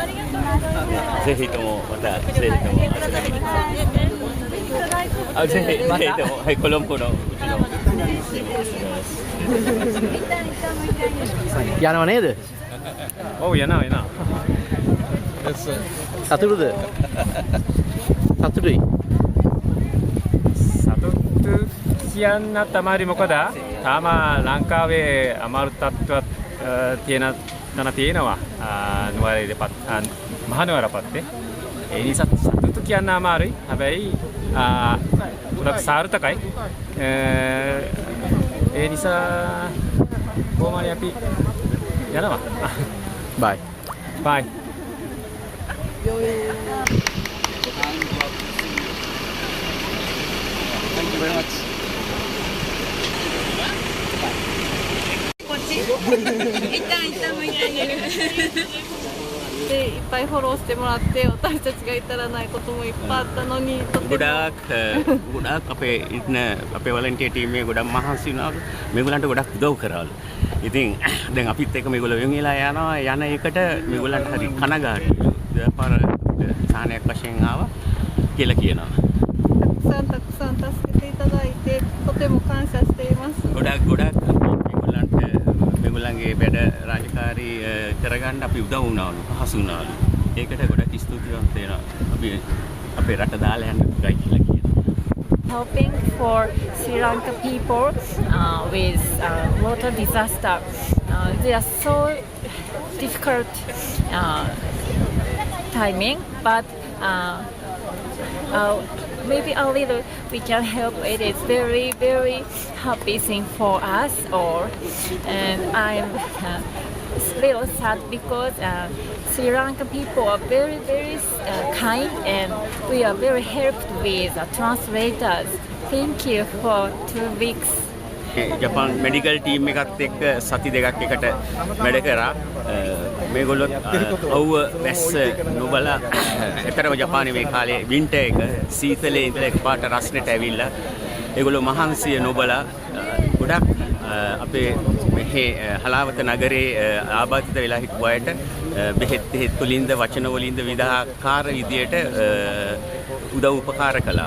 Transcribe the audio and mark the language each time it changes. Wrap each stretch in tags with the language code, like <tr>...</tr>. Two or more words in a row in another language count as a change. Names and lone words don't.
<ja>ぜひともまたぜひとも遊びに来てください。ぜひともはいコロンボのうちの</ja> <si>යනව නේද? ඔව් යනවා. සතුටුද? සතුටුයි. සතුටු කියන්න තමයි මොකද? තාම ලංකාවේ අමාරු තත්ත්වයක් තියෙනවා. මහනුවර පැත්තේ. ඒ නිසා සතුටු කියන්න අමාරුයි. හැබැයි ගොඩක් සාර්ථකයි. ඒ නිසා කොහොමද අපි යනවා.</si> <en>Bye. Bye. Thank you very much.</en> <ja>こっち。一旦向いてあげる。でいっぱいフォローしてもらって私たちが至らないこともいっぱいあったのにとても</ja> <si>ගොඩාක් අපේ ඉන්න අපේ</si> <en>volunteer team</en> <si>එකේ ගොඩක් මහන්සි වුණාලු මේගොල්ලන්ට ගොඩක් උදව් කරාලු. ඉතින් දැන් අපිත් එක්ක මේගොල්ලෝ වෙන් වෙලා යනවා යන එකට මේගොල්ලන්ට හරි කනගාටුයි. දෙපාර සාහනයක් වශයෙන් ආවා කියලා කියනවා.</si> <ja>たくさん助けていただいてとても感謝しています。</ja> <si>ගොඩක් මේගොල්ලන්ගේ වැඩ රාජකාරී කරගන්න අපි උදව් වුණාලු පහසු වුණාලු. ඒකට ගොඩක් ස්තුතිවන්ත වෙනවා. අපි අපේ රට දාලා යන්න පුරයි කියලා කියනවා.</si> <en>Helping for Sri Lanka people with water disaster. They are so difficult timing, but maybe a little we can help. It is very, very happy thing for us all, and I'm little sad because Sri Lanka people are very, very kind, and we are very helped with translators. Thank you for 2 weeks.</en> <si>ජපාන්</si> <en>medical team</en> <si>එකත් එක්ක සති දෙකක් එකට වැඩ කරා. මේගොල්ලොත් අවුව වැස්ස නොබලා එතරම් ජපානයේ මේ කාලේ වින්ටර් එක සීතලේ ඉඳලා එකපාරට රස්නෙට ඇවිල්ලා ඒගොල්ලෝ මහන්සිය නොබලා ගොඩක් අපේ මේ හලාවත නගරේ ආබාධිත වෙලා හිටපු අයට බෙහෙත් වලින්ද වචන වලින්ද විවිධාකාර විදියට උදව් උපකාර කළා.</si>